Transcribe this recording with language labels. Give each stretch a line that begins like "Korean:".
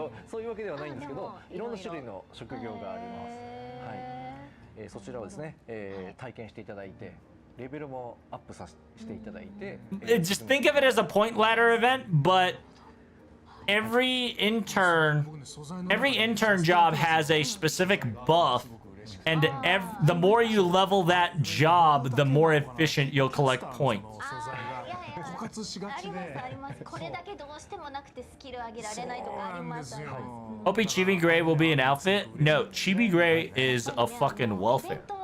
Japanese: そういうわけではないんですけど、いろんな種類の職業があります。はい。そちらをですね、体験していただいて、レベルもアップさせていただいて。
English: Just think of it as a point ladder event, but every intern job has a specific buff, and the more you level that job, the more efficient you'll collect points.
Japanese: あります。これだけどうしてもなくてスキル上げられないとかあります。
English: Hope Chibi Gray will be an outfit? No, Chibi Gray is a fucking welfare.